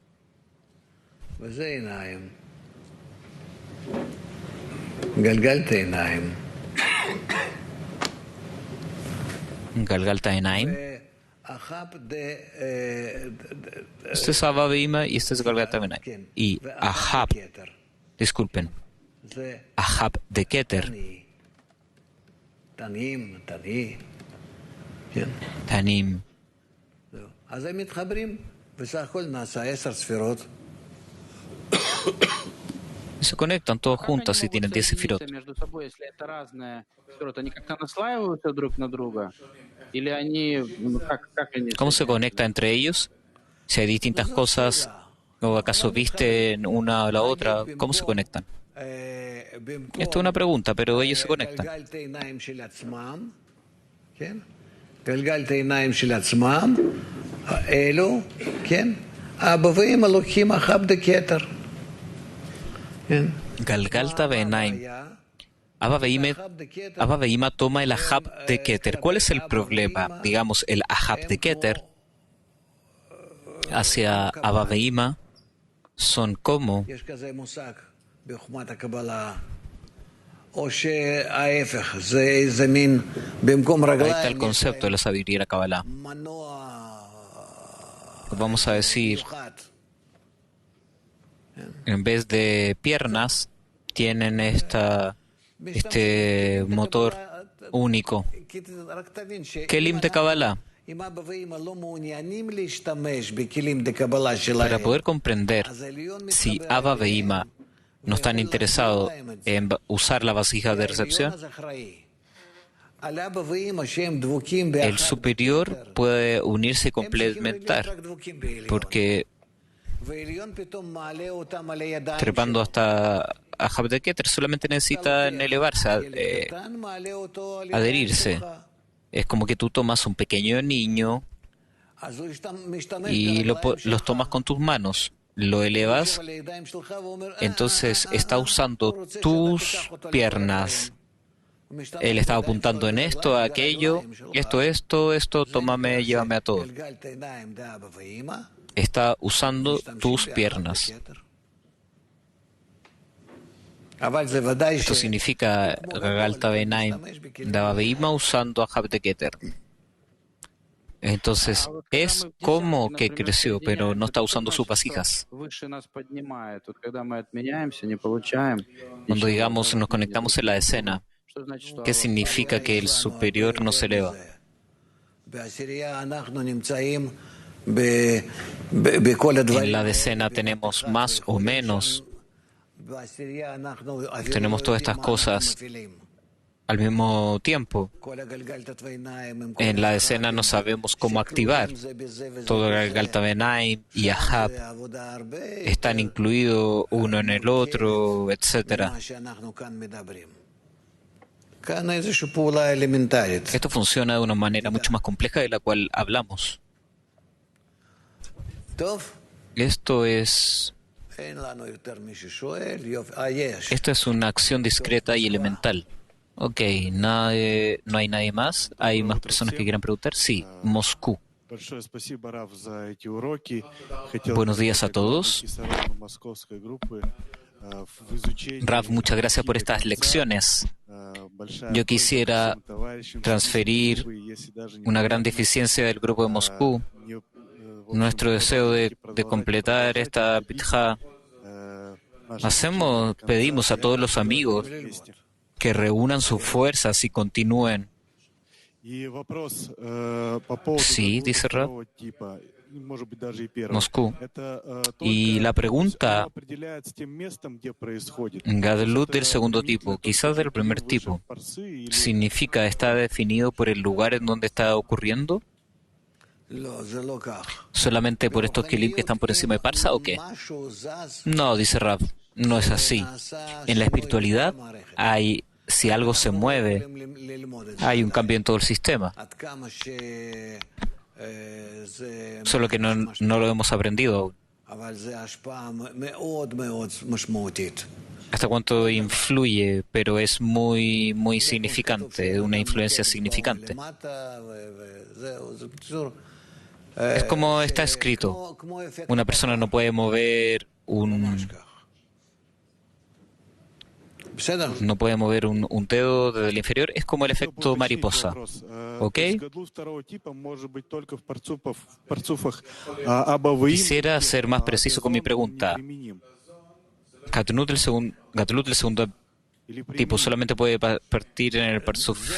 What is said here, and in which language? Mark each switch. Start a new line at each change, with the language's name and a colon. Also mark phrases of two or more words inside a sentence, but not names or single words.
Spanish: Galgalta Benaim. Este es Abba Veima y este es Galgalta Benaim. Y Ahab, disculpen, Ahab de Keter, Tanim.
Hebrew: אז הם מתחברים, בסך הכל נעשה 10 ספירות.
Spanish: Se conectan todos
Russian: Как они
Spanish: juntos y
Russian: могут
Spanish: tienen 10
Russian: соединиться
Spanish: sefirot.
Russian: между собой, если это разные сферот? Они как-то наслаиваются друг на друга? Или они, как они
Spanish: ¿Cómo se conecta
Russian: соединяются?
Spanish: entre ellos? Si hay distintas cosas, ¿o acaso visten una o la otra? ¿Cómo se conectan? Esto es una pregunta, pero ellos se conectan.
Hebrew: גלגל את העיניים של עצמם, אלו, כן? אבא ואמא לוקחים אחאב דקטר. כן?
Spanish: Galgalta Benaim. Abba Behima toma el Ahab de Keter. ¿Cuál es el problema? Digamos, el Ahab de Keter hacia Abba Behima son como,
Hebrew: יש כזה מושג בחוכמת הקבלה, או שההפך, זה מין, במקום
Spanish: ahí está
Hebrew: רגליים,
Spanish: el concepto de la sabiduría de la Kabbalah.
Hebrew: מנוע
Spanish: Vamos a decir,
Hebrew: מושחת.
Spanish: en vez de piernas, tienen este motor único.
Hebrew: רק תבין ש...
Spanish: Kelim de Kabbalah.
Hebrew: אם אבא ואמא לא מעוניינים להשתמש בכלים דקבלה שלהם,
Spanish: Para poder comprender
Hebrew: אז העליון
Spanish: si
Hebrew: מתחבר Abba אליהם,
Spanish: Behima no están interesados en usar la vasija de
Hebrew: העליון
Spanish: recepción,
Hebrew: אז אחראי. על אבא ואמא שהם דבוקים
Spanish: el
Hebrew: באחד
Spanish: superior
Hebrew: בקטר,
Spanish: puede unirse y
Hebrew: הם צריכים להיות
Spanish: complementar,
Hebrew: רק דבוקים בעליון.
Spanish: porque
Hebrew: והעליון פתאום מעלה אותם על הידיים
Spanish: trepando
Hebrew: שלו.
Spanish: hasta Ahab de Keter solamente necesitan elevarse,
Hebrew: ילד קטן מעלה אותו על ידיים
Spanish: adherirse.
Hebrew: שלך.
Spanish: Es como que tú tomas un pequeño niño
Hebrew: אז הוא משתמש
Spanish: y
Hebrew: ברגליים
Spanish: los
Hebrew: שלך.
Spanish: tomas con tus manos, lo elevas,
Hebrew: על הידיים שלך ואומר,
Spanish: entonces está
Hebrew: הוא
Spanish: usando
Hebrew: רוצה שאתה
Spanish: tus
Hebrew: תיקח אותו
Spanish: piernas.
Hebrew: לרגליים. הוא משתמש
Spanish: Él estaba
Hebrew: בידיים
Spanish: apuntando
Hebrew: שלו
Spanish: en esto,
Hebrew: לרגליים,
Spanish: aquello,
Hebrew: לרגליים שלך.
Spanish: esto, tómame, llévame a todo.
Hebrew: גלגל את העיניים דאבא ואמא,
Spanish: Está usando
Hebrew: משתמשים
Spanish: tus
Hebrew: באחד
Spanish: piernas.
Hebrew: בכתר. אבל זה ודאי
Spanish: Esto significa Galta Benaim de Abba Behima usando a Ahab de Keter. Entonces, es como que creció, pero no está usando sus vasijas.
Russian: Выше нас поднимает. Вот когда мы отменяемся, не получаем.
Spanish: Cuando digamos nos conectamos en la decena,
Russian: Что значит, что
Spanish: ¿qué significa que el superior no se eleva?
Hebrew: בעשירייה אנחנו נמצאים בכל
Spanish: En
Hebrew: הדברים.
Spanish: la decena tenemos más o menos,
Hebrew: בעשירייה אנחנו אפילו
Spanish: tenemos
Hebrew: לא
Spanish: todas
Hebrew: יודעים
Spanish: estas
Hebrew: מה
Spanish: cosas
Hebrew: אנחנו מפעילים.
Spanish: al mismo tiempo.
Hebrew: כל הגלגלתת ועיניים הם כל
Spanish: En la
Hebrew: אחד,
Spanish: decena no sabemos cómo activar.
Hebrew: שכלולים זה בזה וזה
Spanish: Todo
Hebrew: בזה.
Spanish: el Galta Benaim y Ahab
Hebrew: זה עבודה הרבה
Spanish: están incluidos uno en el otro, etc.
Hebrew: ממה שאנחנו כאן מדברים. כאן איזושהי פעולה אלמנטרית.
Spanish: Esto funciona de una manera mucho más compleja de la cual hablamos.
Hebrew: טוב,
Spanish: Esto es
Hebrew: אין לנו יותר מי ששואל. יופי. יש.
Spanish: Esto es una acción discreta y elemental. Ok, no hay nadie más. ¿Hay más personas que quieran preguntar? Sí, Moscú.
Russian: Большое спасибо, Рав, за эти уроки. Хотел
Spanish: Buenos días a todos.
Russian: Кисарону московской группы в изучении.
Spanish: Rav, muchas gracias por estas lecciones.
Russian: Большая
Spanish: Yo quisiera
Russian: просьба всем товарищам,
Spanish: transferir
Russian: чтобы, если даже не
Spanish: una gran deficiencia del grupo de Moscú.
Russian: не, в общем,
Spanish: Nuestro deseo de completar esta pitja.
Russian: наши
Spanish: Pedimos a todos los amigos
Russian: вместе.
Spanish: que reúnan sus fuerzas y continúen.
Russian: И вопрос по поводу
Spanish: Sí, dice Rav.
Russian: второго типа, может быть, даже и первого.
Spanish: Moscú.
Russian: Это
Spanish: Y
Russian: только
Spanish: la pregunta,
Russian: определяется тем местом, где происходит.
Spanish: Gadlut del segundo tipo, quizás del primer tipo, ¿significa está definido por el lugar en donde está ocurriendo?
Hebrew: לא, זה לא כך.
Spanish: ¿Solamente por estos kilim que están por encima de Parsa o qué?
Hebrew: משהו זז,
Spanish: No, dice Rav, no es así. En la espiritualidad hay, si algo se mueve,
Hebrew: יכולים ללמוד את זה.
Spanish: hay un cambio en todo el sistema,
Hebrew: עד כמה שזה...
Spanish: solo que no lo hemos aprendido aún.
Hebrew: אבל זה השפעה מאוד מאוד משמעותית.
Spanish: Hasta cuánto influye, pero es muy, muy significante, una influencia significante.
Hebrew: למטה, וזהו, זה בקיצור...
Spanish: Es como está escrito,
Hebrew: כמו אפקט
Spanish: una persona no puede mover
Hebrew: ממש כך. בסדר?
Spanish: no puede mover un dedo desde el inferior, es como el efecto mariposa. ¿Ok? Quisiera ser más preciso con mi pregunta. Gatlut del segundo tipo solamente puede partir en el Parsuf.